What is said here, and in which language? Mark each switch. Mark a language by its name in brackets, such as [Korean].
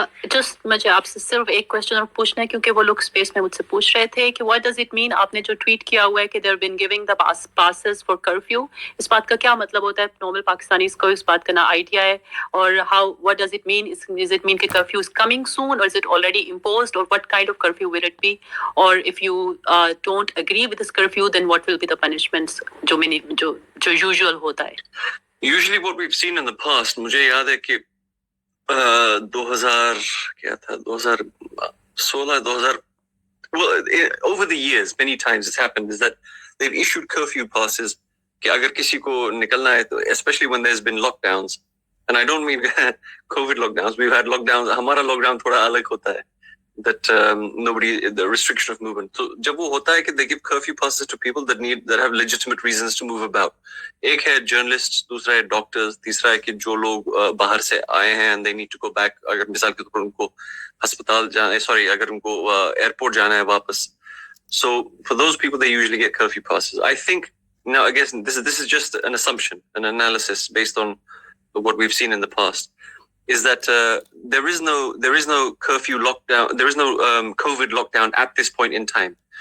[Hindi] Just मुझे आपसे सिर्फ एक क्वेश्चन और पूछना है, क्योंकि वो लोग स्पेस में मुझसे पूछ रहे थे कि [English] what does it mean, [Hindi] आपने जो ट्वीट किया हुआ है कि [English] there been giving the passes for curfew, [Hindi] इस बात का क्या मतलब होता है? नॉर्मल पाकिस्तानीज को इस बात का ना आइडिया है. और how, [English] What does it mean? Is it mean कि curfew is coming soon, और is it already imposed, और what kind of curfew will it be? और if you don't agree with this curfew, then what will be the punishments [Hindi] जो usual होता है? [English] Usually what we've seen in the past, [Hindi] मुझे याद है कि 2000 क्या था, [English] 2016, 2000, well, over the years many times it's happened is that they've issued curfew passes [Hindi] कि अगर किसी को निकलना है तो, [English] especially when there's been lockdowns, and I don't mean COVID lockdowns, we've had lockdowns, [Hindi] हमारा lockdown थोड़ा अलग होता है, [English] that the restriction of movement. So [Hindi] जब वो होता है कि [English] they give curfew passes to people that have legitimate reasons to move about. [Hindi] एक है journalists, दूसरा है doctors, तीसरा है कि जो लोग बाहर से आए हैं [English] and they need to go back, [Hindi] अगर मिसाल के तौर पर उनको अस्पताल जाना है, अगर उनको airport जाना है वापस. [English] So for those people they usually get curfew passes. I think now, I guess this is just an assumption, an analysis based on what we've seen in the past, is that there is no curfew lockdown, there is no COVID lockdown at this point in time.